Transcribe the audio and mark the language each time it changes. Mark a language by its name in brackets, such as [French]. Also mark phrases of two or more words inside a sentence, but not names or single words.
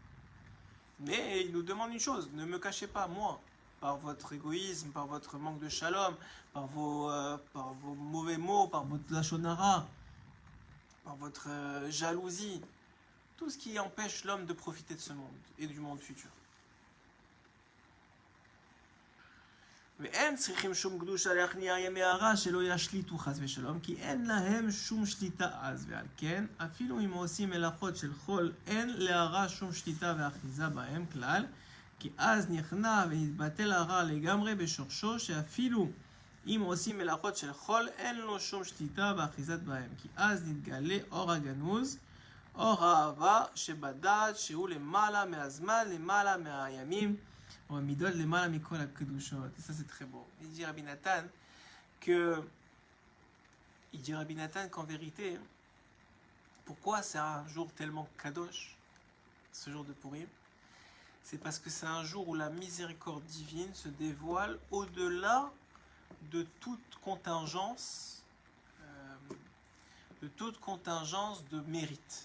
[French] Mais il nous demande une chose, ne me cachez pas, moi, par votre égoïsme, par votre manque de shalom, par vos mauvais mots, par votre lachonara, par votre jalousie, tout ce qui empêche l'homme de profiter de ce monde et du monde futur. [Hebrew] ואין צריכים שום קדושה להכניע ימי הרע שלא ישליטו חס ושלום, כי אין להם שום שליטה אז, ועל כן אפילו אם עושים מלאכות של חול אין להרע שום שליטה ואחיזה בהם כלל, כי אז נכנע ונתבטל הרע לגמרי בשורשו, שאפילו אם עושים מלאכות של חול אין לו שום שליטה ואחיזת בהם, כי אז נתגלה אור הגנוז, אור האהבה שבדעת שהוא למעלה מהזמן, למעלה מהימים, [French] et ça c'est très beau. Il dit Rabbi Nathan qu'en vérité, pourquoi c'est un jour tellement kadosh, ce jour de Purim? C'est parce que c'est un jour où la miséricorde divine se dévoile au-delà de toute contingence, de mérite.